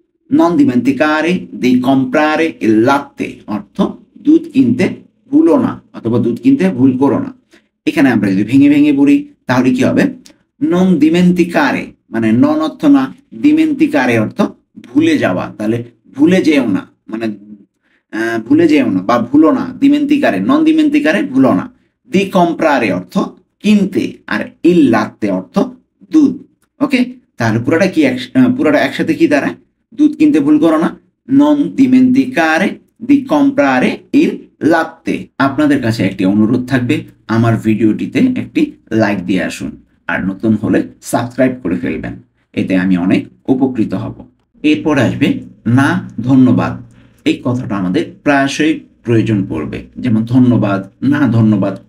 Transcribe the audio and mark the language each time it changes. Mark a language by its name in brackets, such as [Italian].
[Italian] non dimenticare di comprare il latte [Bangla] অর্থ দুধ কিনতে ভুলো না, অথবা দুধ কিনতে ভুল করো না। এখানে আমরা যদি ভেঙে ভেঙে পড়ি, তাহলে কি হবে? [Italian] non dimenticare [Bangla] মানে নন অর্থ না, dimenticare অর্থ ভুলে যাওয়া, তাহলে ভুলে যেও না, মানে ভুলে যেও না বা ভুলো না। [Italian] dimenticare non dimenticare [Bangla] ভুলো না। [Italian] di comprare [Bangla] অর্থ কিনতে, আর [Italian] il latte [Bangla] অর্থ দুধ। ওকে, তাহলে পুরোটা একসাথে কি দাঁড়ায়? দুধ কিনতে ভুল করো না, [Italian] non dimenticare di comprare il latte। [Bangla] আপনাদের কাছে একটি অনুরোধ থাকবে, আমার ভিডিওটিতে একটি লাইক দিয়ে আসুন, আর নতুন হলে সাবস্ক্রাইব করে ফেলবেন, এতে আমি অনেক উপকৃত হব। এরপর আসবে না ধন্যবাদ। এই কথাটা আমাদের প্রায়শই প্রয়োজন পড়বে, যেমন ধন্যবাদ, না ধন্যবাদ।